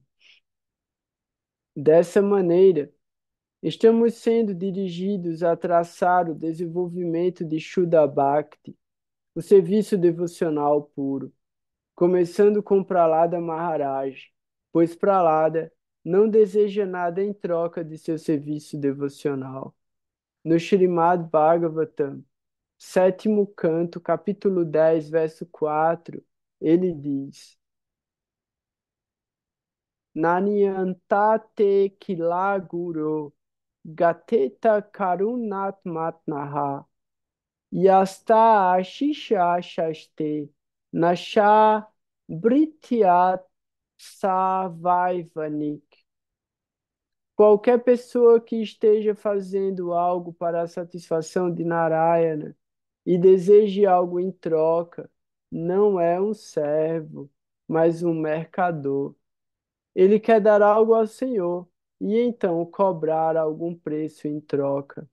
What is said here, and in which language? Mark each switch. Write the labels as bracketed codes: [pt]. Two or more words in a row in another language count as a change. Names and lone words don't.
[pt] Dessa maneira, estamos sendo dirigidos a traçar o desenvolvimento de Shuddha Bhakti, o serviço devocional puro, começando com Prahlada Maharaj, pois Prahlada não deseja nada em troca de seu serviço devocional. No Srimad Bhagavatam, sétimo canto, capítulo 10, verso 4, ele diz: [sa] नान्यन्तते किलगुरो गतेत करुणात्मत्नह यस्त आशिष शास्ते नश भृत्यत् सवैवनिक. [pt] Qualquer pessoa que esteja fazendo algo para a satisfação de Narayana e deseje algo em troca, não é um servo, mas um mercador. Ele quer dar algo ao Senhor e então cobrar algum preço em troca.